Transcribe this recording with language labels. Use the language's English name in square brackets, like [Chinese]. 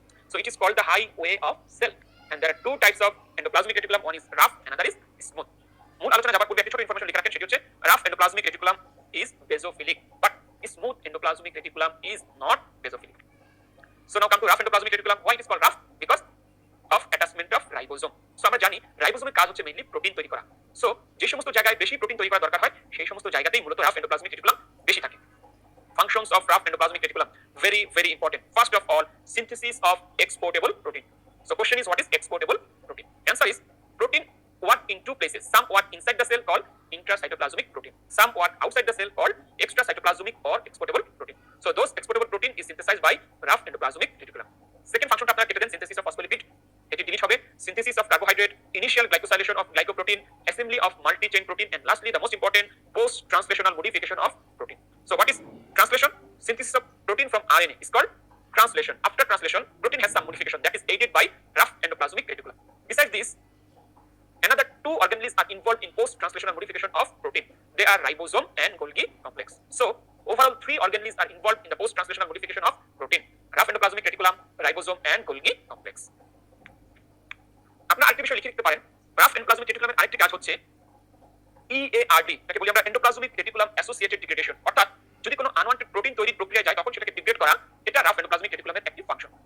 [English] So it is called the highway of cell and there are two types of endoplasmic reticulum, one is rough and another is smooth. [Bangla] মূল আলোচনা যাবার পূর্বে একটা ছোট information লিখে রাখেন, সেটি হচ্ছে [English] rough endoplasmic reticulum is basophilic but smooth endoplasmic reticulum is not basophilic. So now come to rough endoplasmic reticulum. Why it is called rough? Because of attachment of ribosome. [Bangla] So আমরা জানি রাইবোজোমের কাজ হচ্ছে mainly protein তৈরি করা। So যে সমস্ত জায়গায় বেশি প্রোটিন তৈরি করা দরকার হয় সেই সমস্ত জায়গাতেই মূলত rough endoplasmic reticulum বেশি থাকে। [English] Functions of rough endoplasmic reticulum very very important. First of all, synthesis of exportable protein. So question is, what is exportable protein? Answer is, protein work in two places. Some work inside the cell called intracytoplasmic protein. Some work outside the cell called extracytoplasmic or exportable protein. So those exportable protein is synthesized by rough endoplasmic reticulum. Second function [Bangla] আপনারা কেটে দেন, [English] synthesis of phospholipid. [Bangla] এটি delete হবে, [English] synthesis of carbohydrate, initial glycosylation of glycoprotein, assembly of multi-chain protein, and lastly the most important, post-translational modification of protein. So what is translation? Synthesis of protein from RNA is called translation. After translation, protein has some modification that is aided by rough endoplasmic reticulum. Besides this, another two organelles are involved in post-translational modification of protein. They are ribosome and Golgi complex. So overall, three organelles are involved in the post-translational modification of protein: rough endoplasmic reticulum, ribosome, and Golgi complex. [Bangla] আপনারা আরেকটি বিষয় লিখে লিখতে পারেন, rough endoplasmic রেটিকুলামের আরেকটি কাজ হচ্ছে EARD, তাকে বলি আমরা এন্ডোপ্লাজমিক রেটিকুলাম অ্যাসোসিয়েটেড ডিগ্রেডেশন। অর্থাৎ যদি কোনো আনওয়ান্টেড প্রোটিন তৈরির প্রক্রিয়া যায় তখন সেটাকে ডিগ্রেড করা, এটা রাফ এন্ডোপ্লাজমিক রেটিকুলামের একটি ফাংশন।